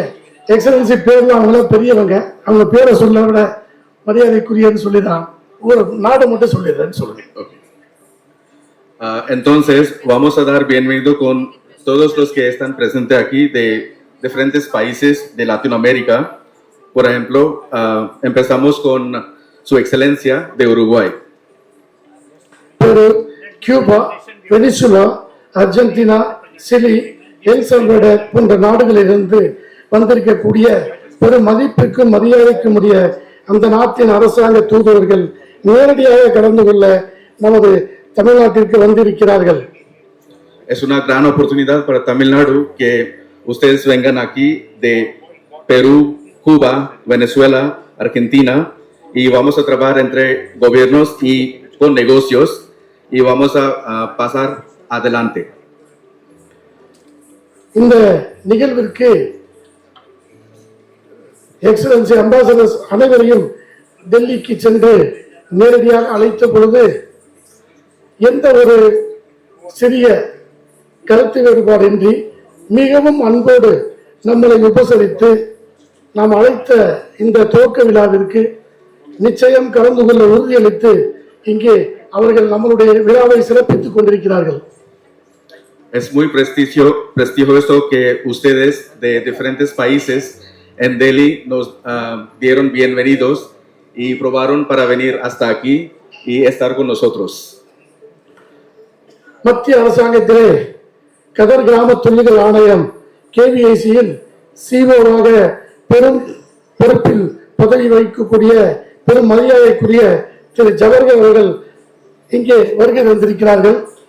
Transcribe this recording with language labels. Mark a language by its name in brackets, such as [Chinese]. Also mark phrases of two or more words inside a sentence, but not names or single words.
[Tamil] எக்ஸலன்சி பேர்ல அவங்கள பெரியவங்க, அவங்க பேரை சொல்ல விட மரியாதைக்குரியன்னு சொல்லிதான் ஒரு நாடு மட்டும் சொல்லிடுறேன்னு சொல்லுங்க. [Spanish] Entonces vamos a dar bienvenido con todos los que están presentes aquí de diferentes países de Latinoamérica. Por ejemplo, empezamos con Su Excelencia de Uruguay. [Tamil] Peru, Cuba, Venezuela, Argentina, Chile, El Salvador போன்ற நாடுகளிலிருந்து வந்திருக்கக்கூடிய பெரும் மதிப்புக்கும் மரியாதைக்கும் உரிய அந்த நாட்டின் அரசாங்க தூதுவர்கள் நேரடியாக கலந்து கொள்ள நமது தமிழ்நாட்டிற்கு வந்திருக்கிறார்கள். [Spanish] Es una gran oportunidad para Tamil Nadu que ustedes vengan aquí de Perú, Cuba, Venezuela, Argentina y vamos a trabajar entre gobiernos y con negocios y vamos a pasar adelante. [Tamil] இந்த நிகழ்விற்கு [English] excellency ambassadors [Tamil] அனைவரையும் டெல்லிக்கு சென்று நேரடியாக அழைத்த பொழுது எந்த ஒரு சிறிய கருத்து வேறுபாடின்றி மிகவும் அன்போடு நம்மளை உபசரித்து நாம் அழைத்த இந்த துவக்க விழாவிற்கு நிச்சயம் கலந்து கொள்ள உறுதியளித்து இங்கே அவர்கள் நம்மளுடைய விழாவை சிறப்பித்துக் கொண்டிருக்கிறார்கள். [Spanish] Es muy prestigioso que ustedes de diferentes países en Delhi nos dieron bienvenidos y probaron para venir hasta aquí y estar con nosotros. [Tamil] மத்திய அரசாங்கத்திலே கதர் கிராம தொழில்கள் ஆணையம் KVICயில் சிஓவாக பெரும் பொறுப்பில் பதவி வகிக்கக்கூடிய பெரும் மரியாதைக்குரிய திரு ஜவஹர் அவர்கள் இங்கே வருகை வந்திருக்கிறார்கள்.